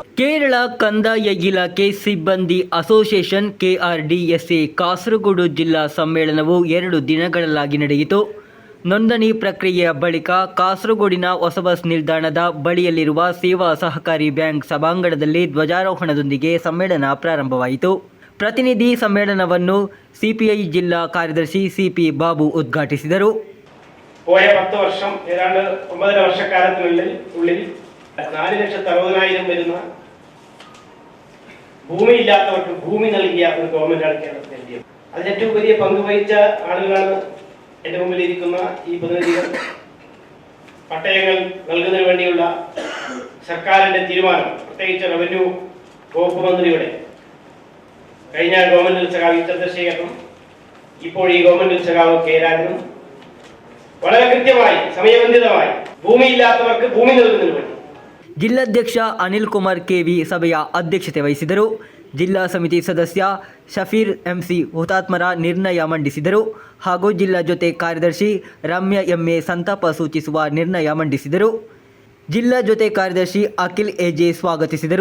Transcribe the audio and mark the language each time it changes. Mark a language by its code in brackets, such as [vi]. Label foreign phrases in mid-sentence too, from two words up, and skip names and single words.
[kn] ಕೇರಳ ಕಂದಾಯ ಇಲಾಖೆ ಸಿಬ್ಬಂದಿ ಅಸೋಸಿಯೇಷನ್ KRDSA ಕಾಸರಗೋಡು ಜಿಲ್ಲಾ ಸಮ್ಮೇಳನವು 2 ದಿನಗಳಾಗಿ ನಡೆಯಿತು. ನೋಂದಣಿ ಪ್ರಕ್ರಿಯೆಯ ಬಳಿಕ ಕಾಸರಗೋಡಿನ ಹೊಸ ಬಸ್ ನಿಲ್ದಾಣದ ಬಳಿಯಲ್ಲಿರುವ ಸೇವಾ ಸಹಕಾರಿ ಬ್ಯಾಂಕ್ ಸಭಾಂಗಣದಲ್ಲಿ ಧ್ವಜಾರೋಹಣದೊಂದಿಗೆ ಸಮ್ಮೇಳನ ಪ್ರಾರಂಭವಾಯಿತು. ಪ್ರತಿನಿಧಿ ಸಮ್ಮೇಳನವನ್ನು CPI ಜಿಲ್ಲಾ ಕಾರ್ಯದರ್ಶಿ CP ബാബു ഉദ്ഘാಟಿಸಿದರು. [ml] പോയ 10 വർഷം ഏതാണ്ട് 9 വർഷക്കാലത്തിനുള്ളിൽ 4,60,000 വരുന്ന ഭൂമിയില്ലാത്തവർക്ക് ഭൂമി നൽകിയ ഒരു ഗവൺമെന്റാണ് കേരളത്തിൽ LDF. അതിന് ഏറ്റവും വലിയ പങ്ക് വഹിച്ച ആളുകളാണ് എൻ്റെ മുമ്പിലിരിക്കുന്ന ഈ പ്രതിനിധികൾ. പട്ടയങ്ങൾ നൽകുന്നതിന് വേണ്ടിയുള്ള സർക്കാരിന്റെ തീരുമാനം, പ്രത്യേകിച്ച് റവന്യൂ വകുപ്പ് മന്ത്രിയുടെ കഴിഞ്ഞ ഗവൺമെന്റിൽ സഖാവ് ചന്ദ്രശേഖരനും ഇപ്പോൾ ഈ ഗവൺമെന്റിൽ സഖാവ് K. രാജനും വളരെ കൃത്യമായി സമയബന്ധിതമായി ഭൂമിയില്ലാത്തവർക്ക് ഭൂമി നൽകുന്നതിന് വേണ്ടി [kn] ಜಿಲ್ಲಾಧ್ಯಕ್ಷ ಅನಿಲ್ ಕುಮಾರ್ KV ಸಭೆಯ ಅಧ್ಯಕ್ಷತೆ ವಹಿಸಿದರು. ಜಿಲ್ಲಾ ಸಮಿತಿ ಸದಸ್ಯ ಶಫೀರ್ MC ಹುತಾತ್ಮರ ನಿರ್ಣಯ ಮಂಡಿಸಿದರು ಹಾಗೂ ಜಿಲ್ಲಾ ಜೊತೆ ಕಾರ್ಯದರ್ಶಿ ರಮ್ಯಾ MA ಸಂತಾಪ ಸೂಚಿಸುವ ನಿರ್ಣಯ ಮಂಡಿಸಿದರು. ಜಿಲ್ಲಾ ಜೊತೆ ಕಾರ್ಯದರ್ಶಿ ಅಖಿಲ್ AJ ಸ್ವಾಗತಿಸಿದರು.